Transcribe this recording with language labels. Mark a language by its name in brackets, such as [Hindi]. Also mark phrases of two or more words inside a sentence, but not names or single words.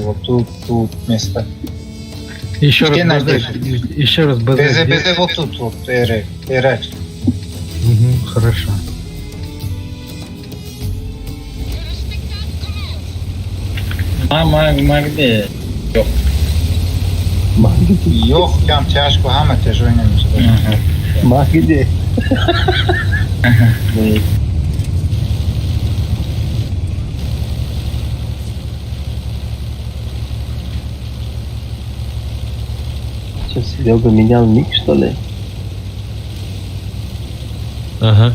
[Russian] Вот тут место. Еще Где раз наш БЗ. Еще раз БЗ. БЗ вот тут, вот, РХ. Угу, хорошо. Мама, где? [Turkish] Bak Yok tam тяжко, ama тяжелый. Bak gidiyor. [Russian] Что, Серега менял ник, что ли? Ага.